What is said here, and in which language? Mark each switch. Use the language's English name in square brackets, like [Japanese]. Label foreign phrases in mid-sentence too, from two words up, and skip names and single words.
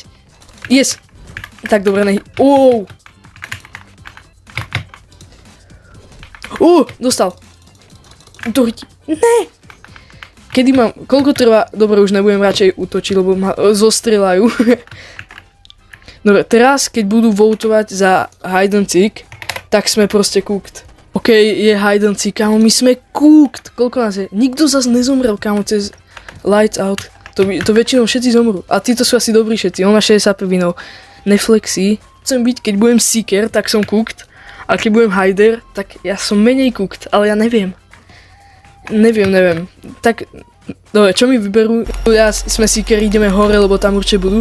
[Slovak] Yes. Tak dobre, dostal. Útočiť. Ne. Kedy mám, koľko trvá, dobre, už nebudem radšej útočiť, lebo ma zostrelajú. Dobre, teraz, keď budú votovať za [English] hide and seek, [Slovak] tak sme proste cooked. OK, je [English] hide and seek, [Slovak] kámo, my sme cooked. Koľko nás je? Nikto zas nezomrel, kámo, cez lights out. To väčšinou všetci zomrú. A títo sú asi dobrí všetci, on má 65 vinov. Neflexí. Chcem byť, keď budem seeker, tak som cooked. A keď budem hider, tak ja som menej cooked, ale ja neviem. Neviem. Tak, dobre, čo mi vyberú? Ja sme seeker, ideme hore, lebo tam určite budú.